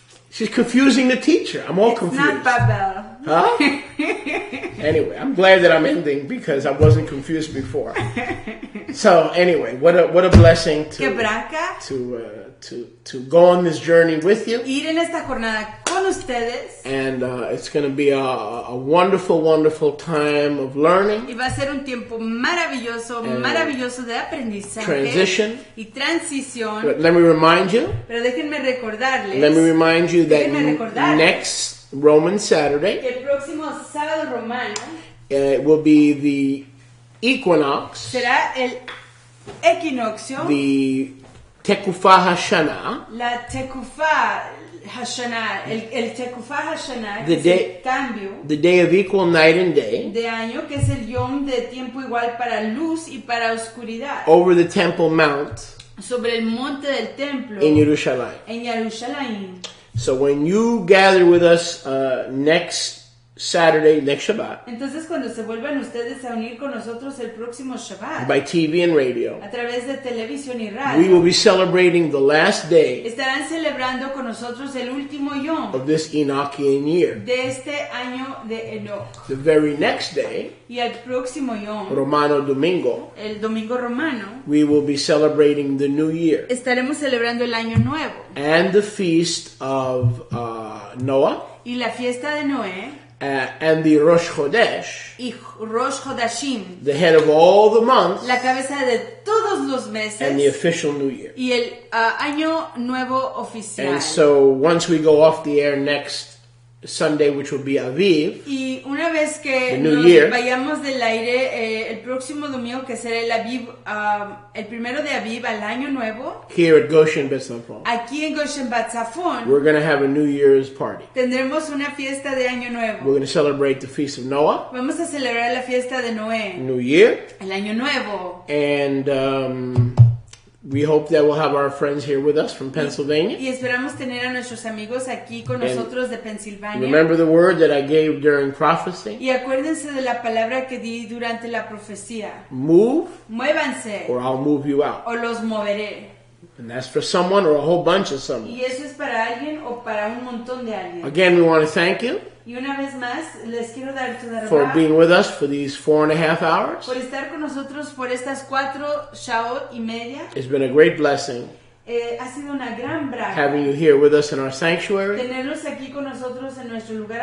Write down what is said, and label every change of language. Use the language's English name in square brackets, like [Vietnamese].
[English] She's confusing the teacher. I'm all It's confused. not Babel. Huh? Anyway, I'm glad that I'm ending because I wasn't confused before. So anyway, what a blessing [Spanish] Que braca [English] to go on this journey with you. [Spanish] ir en esta jornada con ustedes. [English] And it's going to be a wonderful, wonderful time of learning, [Spanish] Y va a ser un tiempo maravilloso, maravilloso de aprendizaje [English] transition. [Spanish] y transición. [English] But let me remind you [Spanish] Pero déjenme recordarles [English] that [Spanish] Déjenme recordarles [English] next Roman Saturday [Spanish] que el próximo sábado romano [English] will be the equinox, [Spanish] será el equinoccio, [English] the Tekufah Hashanah, [Spanish] la Tekufah Hashanah, el Tekufah Hashanah, que es [English] day- [Spanish] el cambio [English] the day of equal night and day, [Spanish] de año, que es el yom de tiempo igual para luz y para oscuridad, [English] over the Temple Mount [Spanish] sobre el monte del templo [English] in Yerushalayim. [Spanish] en Jerusalén. [English] So when you gather with us next Saturday, next Shabbat, [Spanish] Entonces cuando se vuelvan ustedes a unir con nosotros el próximo Shabbat, [English] by TV and radio, [Spanish] a través de televisión y [English] we will [Spanish] radio, [English] be celebrating the last day [Spanish] estarán celebrando con nosotros el último yom [English] of this Enochian year. [Spanish] de este año de Enoch. [English] The very next day, [Spanish] Y el próximo yom, Romano Domingo, el domingo romano, [English] we will be celebrating the new year [Spanish] estaremos celebrando el año nuevo [English] and the feast of Noah [Spanish] y la fiesta de Noé [English] and the Rosh Chodesh, [Spanish] y Rosh Hodashim, [English] the head of all the months, [Spanish] la cabeza de todos los [English] and the [Spanish] meses [English] official new year. [Spanish] y el año nuevo oficial. [English] And so once we go off the air next Sunday, which will be Aviv, [Spanish] Y una vez que [English] The New [Spanish] nos [English] Year. [Spanish] vayamos del aire, el próximo domingo, que será el Aviv, el primero de Aviv al año nuevo, [English] here at Goshen Betzafon, [Spanish] aquí en Goshen Batzafon, [English] we're going to have a New Year's party. [Spanish] tendremos una fiesta de año [English] We're [Spanish] nuevo. [English] going to celebrate the feast of Noah, [Spanish] Vamos a celebrar la fiesta de Noé, [English] New Year, [Spanish] el año nuevo. [English] and we hope that we'll have our friends here with us from Pennsylvania. [Spanish] Y esperamos tener a nuestros amigos aquí con nosotros de Pensilvania. [English] Remember the word that I gave during prophecy? [Spanish] Y acuérdense de la palabra que di durante la profecía. [English] Move, [Spanish] Muévanse [English] or I'll move you out. [Spanish] o los moveré. [English] And that's for someone or a whole bunch of someone. [Spanish] Y eso es para alguien o para un montón de alguien. [English] Again, we want to thank you [Spanish] Y una vez más, les quiero dar toda [English] for [Spanish] la [English] being with us for these 4.5 hours. [Spanish] por estar con nosotros por estas 4 shaot y media. [English] It's been a great blessing [Spanish] Ha sido una gran braga [English] having you here with us in our sanctuary [Spanish] tenerlos aquí con nosotros en nuestro lugar